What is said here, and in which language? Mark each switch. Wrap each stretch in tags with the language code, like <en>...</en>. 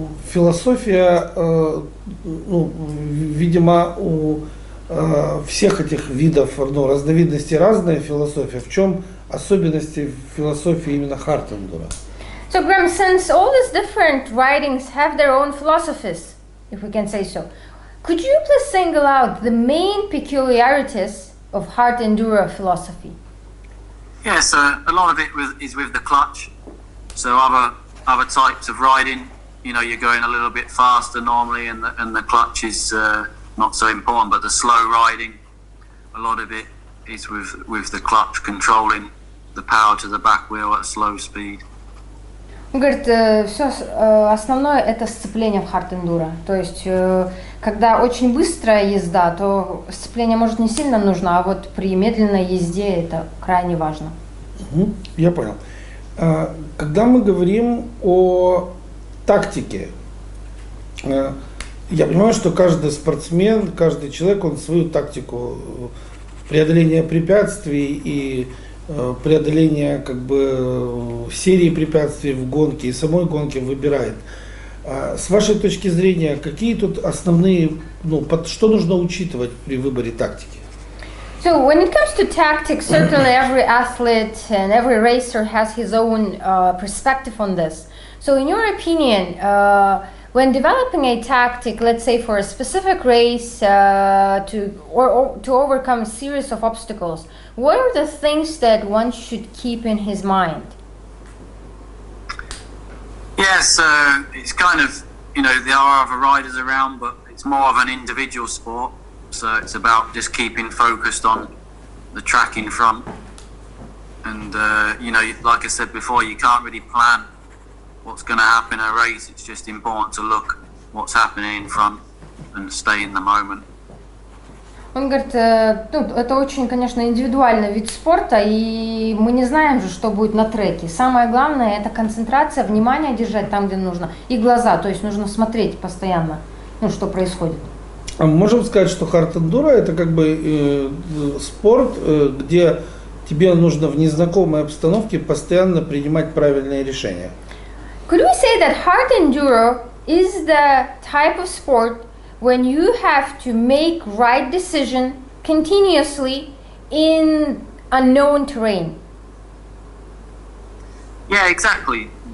<ru>Философия, видимо, у всех этих видов, разновидностей разная философия. В чем особенности философии именно Hard Enduro.</ru> <en>So Graham, since all these different writings have their own philosophies, if we can say so, could you please single out the main peculiarities of hard enduro philosophy? Yeah, so a lot of it is with the clutch. So other types of riding, you know, you're going a little bit faster normally, and the clutch is not so important. But the slow riding, a lot of it is with the clutch controlling the power to the back wheel at slow speed.</en> <ru>Он говорит, все основное это сцепление в hard enduro. То есть, когда очень быстрая езда, то сцепление может не сильно нужно, а вот при медленной езде это крайне важно. Я понял. Когда мы говорим о тактике, я понимаю, что каждый спортсмен, каждый человек, он свою тактику преодоления препятствий и преодоления как бы серии препятствий в гонке и самой гонке выбирает. С вашей точки зрения, какие тут основные, что нужно учитывать при выборе тактики?</ru> <en>So when it comes to tactics, certainly every athlete and every racer has his own perspective on this. So in your opinion, when developing a tactic, let's say for a specific race to overcome a series of obstacles, what are the things that one should keep in his mind? Yeah, so it's kind of, you know, there are other riders around, but it's more of an individual sport. So it's about just keeping focused on the track in front. And, you know, like I said before, you can't really plan what's going to happen in a race. It's just important to look what's happening in front and stay in the moment.</en> <ru>Он говорит, это очень, конечно, индивидуальный вид спорта, и мы не знаем же, что будет на треке. Самое главное – это концентрация, внимание держать там, где нужно, и глаза, то есть нужно смотреть постоянно, что происходит. А мы можем сказать, что Hard Enduro – это как бы спорт, где тебе нужно в незнакомой обстановке постоянно принимать правильные решения.</ru> <en>Could we say that hard enduro is the type of sport when you have to make right decision continuously in unknown terrain? Yeah, exactly.</en>